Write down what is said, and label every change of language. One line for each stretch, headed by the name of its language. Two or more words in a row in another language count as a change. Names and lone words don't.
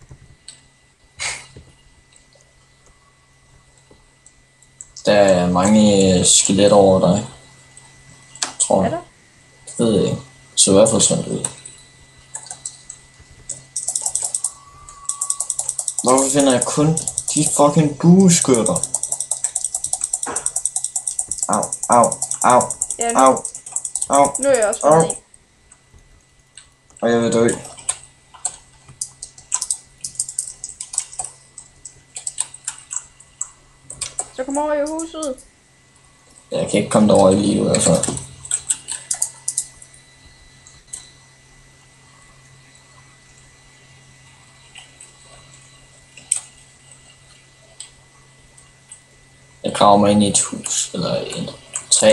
Danish: Der er mange skeletter over dig. Tror Er jeg. der? Det ved jeg ikke. Så i hvert fald sådan ud. Hvorfor finder jeg kun de fucking bueskytter? Au, au, au, Ja, au, au, nu er jeg også au. fundet en. Og jeg vil dø. Så kom over i huset. Jeg kan ikke komme derover i livet, altså. Jeg graver mig ind i et hus, eller en træ.